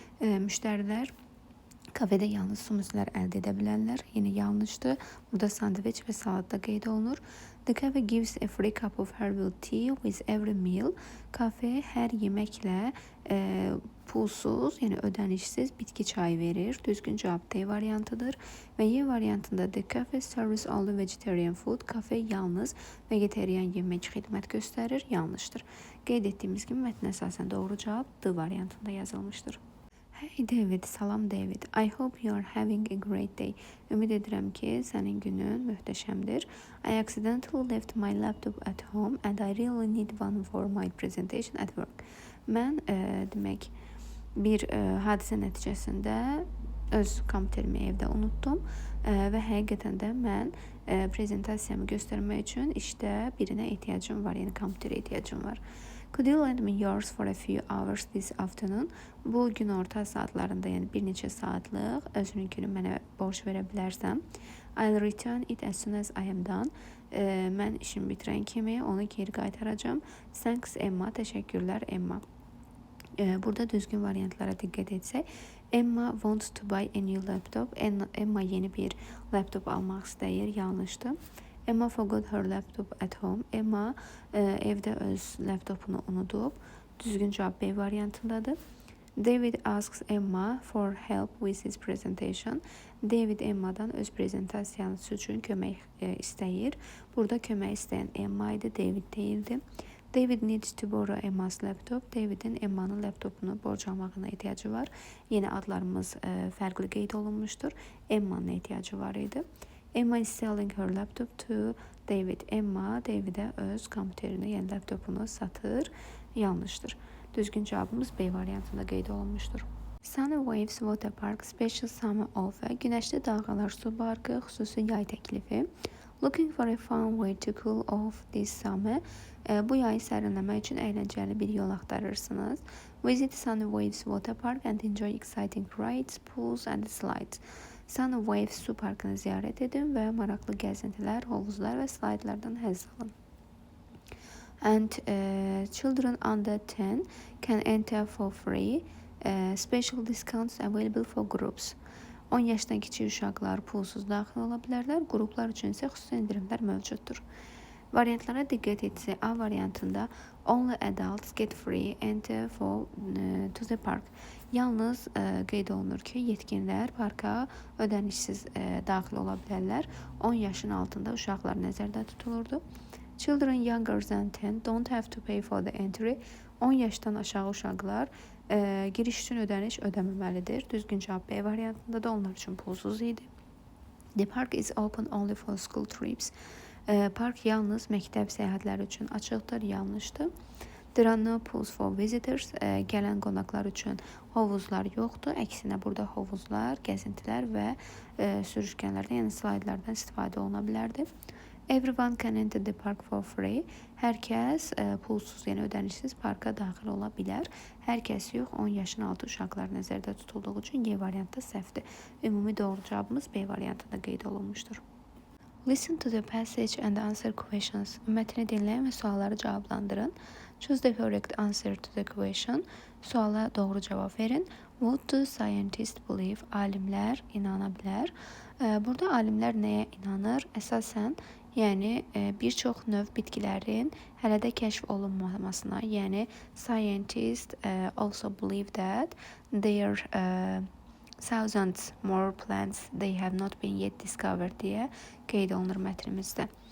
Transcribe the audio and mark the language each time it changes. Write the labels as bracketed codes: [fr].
[az] Müştərilər kafede yalnız smoothieslər əldə edə bilərlər. Yine yanlışdır. Burada sandviç və salat da qeyd olunur. [en] The cafe gives a free cup of herbal tea with every meal. [az] Kafe hər yeməklə pulsuz, yəni ödənişsiz bitki çayı verir. Düzgün cavab D variantıdır. Və Y variantında [en] the cafe serves only vegetarian food. [az] Kafe yalnız vegetarian yemək xidmət göstərir. Yanlışdır. Qeyd etdiyimiz kimi mətnə əsasən doğru cavab D variantında yazılmışdır. [en] Hey David, [az] salam David. [en] I hope you are having a great day. [az] Ümid edirəm ki, sənin günün möhtəşəmdir. [en] I accidentally left my laptop at home and I really need one for my presentation at work. [az] Mən demək bir hadisə nəticəsində öz kompüterimi evdə unutdum və həqiqətən də mən prezentasiyamı göstərmək üçün işdə birinə ehtiyacım var, yəni kompüterə ehtiyacım var. [en] Could you lend me yours for a few hours this afternoon? [az] Bu gün orta saatlarında, yəni bir neçə saatlıq özününkünü mənə borc verə bilərsən. [en] I'll return it as soon as I am done. [az] Mən işimi bitirən kimi onu geri qaytaracağım. [en] Thanks Emma, [az] təşəkkürlər Emma. Burada düzgün variantlara diqqət etsək, [en] Emma wants to buy a new laptop. [az] Emma yeni bir laptop almaq istəyir. Yanlışdır. [en] Emma forgot her laptop at home. [az] Emma evdə öz laptopunu unudub. Düzgün cavab B variantındadır. [en] David asks Emma for help with his presentation. [az] David Emma'dan öz prezentasiyası üçün kömək istəyir. Burada kömək istəyən Emma idi, David deyildi. [en] David needs to borrow Emma's laptop. [az] David'in Emma'nın laptopunu borc almağına ehtiyacı var. Yeni adlarımız fərqli qeyd olunmuşdur. Emma'nın ehtiyacı var idi. [en] Emma is selling her laptop to David. [az] Emma David'e öz kompüterini, yəni laptopunu satır. Yanlışdır. Düzgün cavabımız B variantında qeyd olunmuşdur. [en] Sunny Waves Water Park Special Summer Offer. [az] Günəşli dalğalar su parkı xüsusi yay təklifi. [en] Looking for a fun way to cool off this summer. [az] Bu yayı sərinləmək üçün əyləncəli bir yol axtarırsınız. [en] Visit Sunny Waves Water Park and enjoy exciting rides, pools and slides. [az] Sunny Waves su parkını ziyarət edin və maraqlı gəzintilər, hovuzlar və slaydlardan həzz alın. [en] And children under 10 can enter for free. Special discounts available for groups. [az] 10 yaşdan kiçik uşaqlar pulsuz daxil ola bilərlər. Qruplar üçün isə xüsusi endirimlər mövcuddur. Variantlara diqqət etsək, A variantında [en] only adults get free enter to the park. [az] Yalnız qeyd olunur ki, yetkinlər parka ödənişsiz daxil ola bilərlər. 10 yaşın altında uşaqlar nəzərdə tutulurdu. [en] Children younger than 10 don't have to pay for the entry. [az] 10 yaşdan aşağı uşaqlar giriş üçün ödəniş ödəməməlidir. Düzgün cavab B variantında da onlar üçün pulsuz idi. [en] The park is open only for school trips. [az] Park yalnız məktəb səyahətləri üçün açıqdır. Yanlışdır. [en] There are no pools for visitors. [az] Gələn qonaqlar üçün hovuzlar yoxdur. Əksinə burada hovuzlar, gəzintilər və sürüşkənlərdən, yəni slaydlardan istifadə oluna bilərdi. [en] Everyone can enter the park for free. [az] Hər kəs pulsuz, yəni ödənişsiz parka daxil ola bilər. Hər kəs yox, 10 yaşın altı uşaqlar nəzərdə tutulduğu üçün Y variantı səhvdir. Ümumi doğru cavabımız B variantında qeyd olunmuşdur. [en] Listen to the passage and answer questions. [az] Mətni dinləyin və sualları cavablandırın. [en] Choose the correct answer to the question. [az] Suala doğru cavab verin. [en] What do scientists believe? [az] Alimlər inana bilər. Burada alimlər nəyə inanır? Əsasən, yəni bir çox növ bitkilərin hələ də kəşf olunmamasına, yəni [en] scientists also believe that there thousands more plants they have not been yet discovered [az] deyə qeyd olunur mətnimizdə.